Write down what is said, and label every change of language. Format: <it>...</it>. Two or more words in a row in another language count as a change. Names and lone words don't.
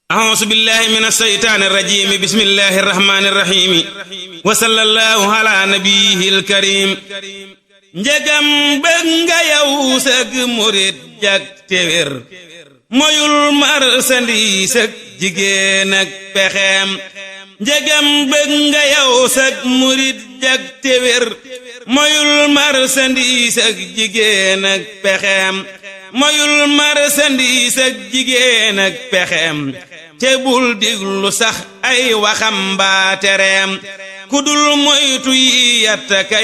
<ar>أعوذ بالله من الشيطان الرجيم بسم الله الرحمن الرحيم وصلى الله على نبيه الكريم njegam</ar> <wo>bëgg nga yow sëg murit jak téwér moyul marchandise ak jigéen ak pexeem njegam bëgg nga yow sëg murit jak téwér moyul marchandise ak jigéen ak pexeem moyul marchandise ak jigéen ak pexeem te bul diglu sax ay waxam mbaa tereem ku dul moytu yi yatta kay</wo>